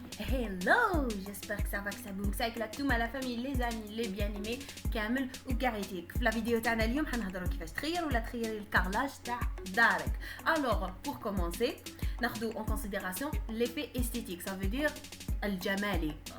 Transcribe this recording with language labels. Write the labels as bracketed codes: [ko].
[fr] Hello, j'espère que ça va, que ça boum, que ça éclate tout, la famille, les amis, les bien-aimés, [ar] كامل وكاعيتيك. في [fr] la vidéo [ar] تاعنا اليوم حنهضروا كيفاش تخير ولا تخيري الكارلاج تاع دارك. [fr] Alors, pour commencer, [ar] ناخذوا [fr] en considération l'effet esthétique, ça veut dire [ar] الجمالي.